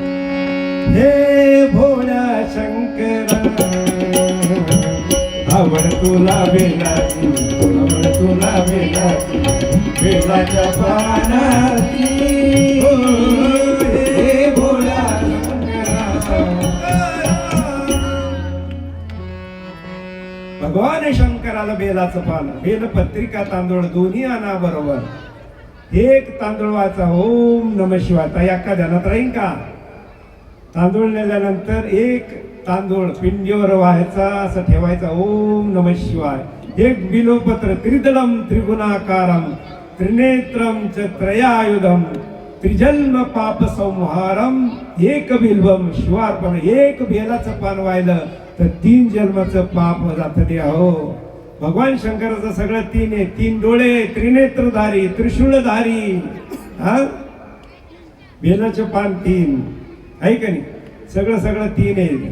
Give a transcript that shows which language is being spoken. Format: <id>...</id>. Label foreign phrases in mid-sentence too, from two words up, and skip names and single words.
<mr>हे भोळा शंकरा आवड तुला बेलाची, आवड तुला बेलाची, बेलाच्या पानाची. हे भोळा भगवान शंकराला बेलाचं पान, बेलपत्रिका, तांदूळ दोन्ही आणा बरोबर. एक तांदूळ वाचा</mr> <sa>ओम नमः शिवाय.</sa> <mr>ताई अक्का ध्यानात राहील का. तांदूळ नेल्यानंतर एक तांदूळ पिंडीवर व्हायचा, असं ठेवायचा</mr> <sa>ओम नमः शिवाय. एक बिलोपत्र त्रिदलम त्रिगुणाकारम त्रिनेत्रम च त्रयायुधम त्रिजन्म पाप संहारम एक बिल्वम शिवार्पण.</sa> <mr>एक बेलाचं पान व्हायलं तर 3 जन्माचं पाप जातं द्या हो. भगवान शंकराचं सगळं 3 आहे. 3 डोळे, त्रिनेत्रधारी, त्रिशूलधारी. बेलाचं पान 3 आहे का नाही. सगळं सगळं 3 आहे.</mr>